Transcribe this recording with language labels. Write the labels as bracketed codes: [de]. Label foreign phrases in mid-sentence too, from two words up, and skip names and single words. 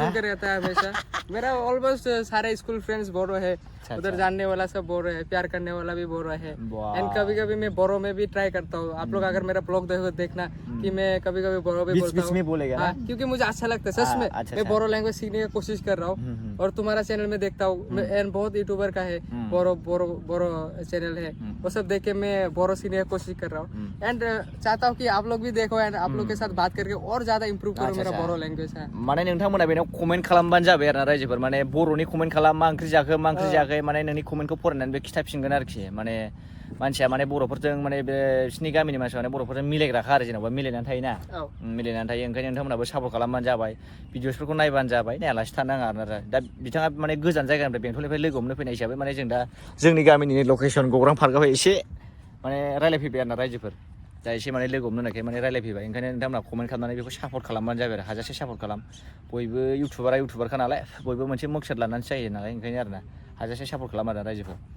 [hi] रहता है हमेशा मेरा ऑलमोस्ट सारे स्कूल फ्रेंड्स बोरो है उधर जानने वाला सब बोरो है प्यार करने वाला भी बोरो है एंड कभी मैं बोरो में भी ट्राई करता हूँ आप लोग अगर मेरा ब्लॉग देखना कि मैं कभी बोरो भी बोलता हूँ क्योंकि मुझे अच्छा लगता है सच में मैं बोरो लैंग्वेज सीखने की कोशिश कर रहा हूँ और तुम्हारा चैनल में देखता हूँ एंड बहुत यूट्यूबर का है बोरो चैनल है वो सब देख के मैं बोरो सीखने की कोशिश कर रहा हूँ एंड चाहता हूँ कि आप लोग भी देखो एंड आप लोग के साथ बात करके और ज्यादा इम्प्रूव करो मेरा बोरो लैंग्वेज [brx] माने नोंथांमोना बेनाव कमेन्ट खालामबानो जाबाय आरोना रायजोफोर माने बर'नि कमेन्ट खालाम मा ओंख्रि जाखो माने नोंनि कमेन्टखौ फरायनानै बे खिथाफिनगोन आरोखि माने मानसिया माने बर'फोरजों माने बिसिनि गामिनि मानसिया माने बर'फोरजों मिलायग्राखा आरो जेनेबा मिलायनानै थायोना मिलायनानै थायो ओंखायनो नोंथांमोनाबो सापर्ट खालामबानो जाबाय भिडिअसफोरखौ नायबानो जाबाय नायालासे थानो नाङा आरोना दा बिथाङा माने गोजान जायगानिफ्राय बेंटलनिफ्राय लोगो हमनो फैनाय हिसाबै माने जों दा जोंनि गामिनि लकेसन गौरां पार्कआवहाय एसे माने रायलायफैबाय आरोना रायजोफोर दा एसे माने लोगो हमनो नायखाय माने रायलायफैबाय ओंखायनो नोंथांमोना कमेन्ट खालामनानै बेखौ सापर्ट खालामबानो जाबाय आरो हाजासे सापर्ट खालाम बयबो इउटुबारखा नालाय बयबो मोनसे मकसद लानानैसो जायो नालाय ओंखायनो आरोना हाजासे सापर्ट खालाम आरो रायजोफोर